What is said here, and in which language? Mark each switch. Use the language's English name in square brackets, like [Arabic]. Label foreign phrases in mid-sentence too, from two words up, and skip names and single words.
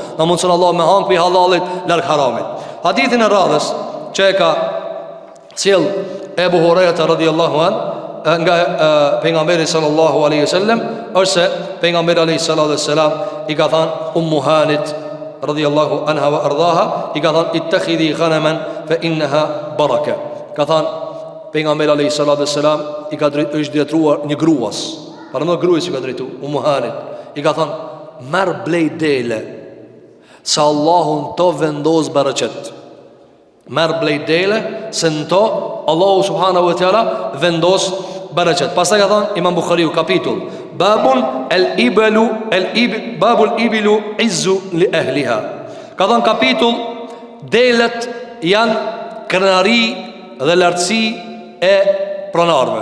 [Albanian] Na mundson Allah me hang pi halalit larg haramit. Hadithin e radhës që e ka sjell Ebu Hurajra radhiyallahu an nga pejgamberi [Arabic] صلى الله عليه وسلم, [Albanian] ose pejgamberi [Arabic] عليه الصلاة والسلام [Albanian] i ka thënë Ummu Hanit [Arabic] رضي الله عنها وأرضاها, [Albanian] i ka thënë [Arabic] اتخذي غنما فإنها بركة. [Albanian] Ka thënë pejgamberi [Arabic] عليه الصلاة والسلام [Albanian] i ka është drejtuar një gruas. Para në gruas i ka drejtuar Ummu Hanit. I ka thënë merr blej dele, se Allahun to vendos bereqet. Merr blej dele, se në to Allahu [Arabic] سبحانه وتعالى [Albanian] vendos bereqet. Pastaj ka thënë Imam Buhariu kapitull [Arabic] باب الإبل عز لأهلها. [Albanian] Ka thënë kapitull delet janë krenari dhe lartësi e pronarve.